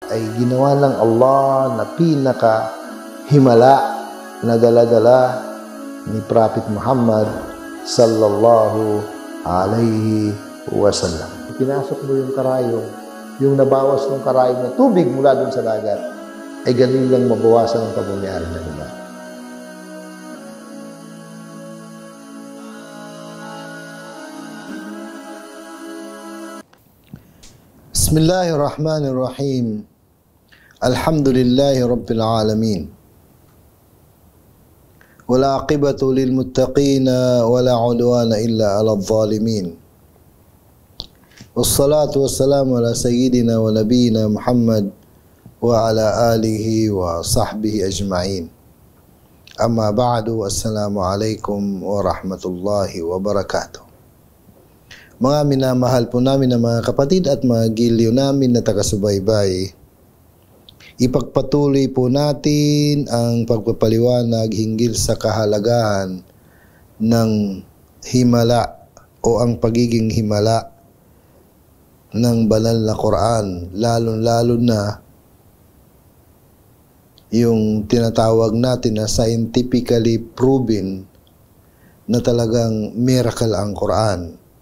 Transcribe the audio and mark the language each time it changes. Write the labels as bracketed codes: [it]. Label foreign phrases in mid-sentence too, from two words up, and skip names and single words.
[tl] ay ginawa ng Allah na pinaka-himala na dala-dala ni Prophet Muhammad [ar] صلى الله عليه وسلم. [tl] Pinasok mo yung karayong, yung nabawas ng karayong na tubig mula dun sa dagat, ay ganun lang mabawasan ang pagmamayari ng iba. [ar] بسم الله الرحمن الرحيم. الحمد لله رب العالمين. والعاقبة للمتقين ولا عدوان إلا على الظالمين. والصلاة والسلام على سيدنا ونبينا محمد وعلى آله وصحبه أجمعين. أما بعد، السلام عليكم ورحمة الله وبركاته. [tl] Mga minamahal po namin na mga kapatid at mga giliw namin na taga-subaybay, ipagpatuloy po natin ang pagpapaliwanag hinggil sa kahalagahan ng himala o ang pagiging himala ng banal na Quran, lalo-lalo na yung tinatawag natin na [en] scientifically proven [tl] na talagang miracle ang Quran.